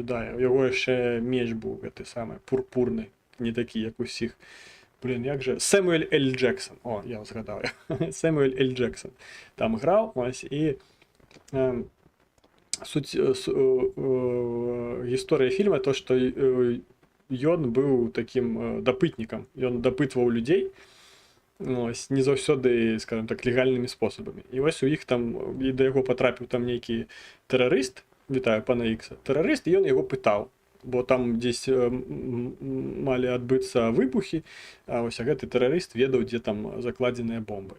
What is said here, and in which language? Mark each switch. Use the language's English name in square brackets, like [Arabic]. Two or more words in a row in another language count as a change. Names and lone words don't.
[Ukrainian] У його ще меч був гэтый самий пурпурний, не такий, як у всіх. Блін, як же? Семюель Ель Джексон. О, я згадав. Семюель Ель Джексон там грав, ось, і суть історія фільму, то, що [Belarusian] ён быў таким дапытнікам. Ён дапытваў людзей, ось, не заўсёды, скажем так, легальнымі спосабамі. І вось у іх там, і да яго патрапіў там нейкі тэрарыст, вітаю пана Ікса, тэрарыст, і ён яго пытаў, бо там дзесь малі адбыцца выбухі, а вось гэты тэрарыст ведаў, дзе там закладзеныя бомбы.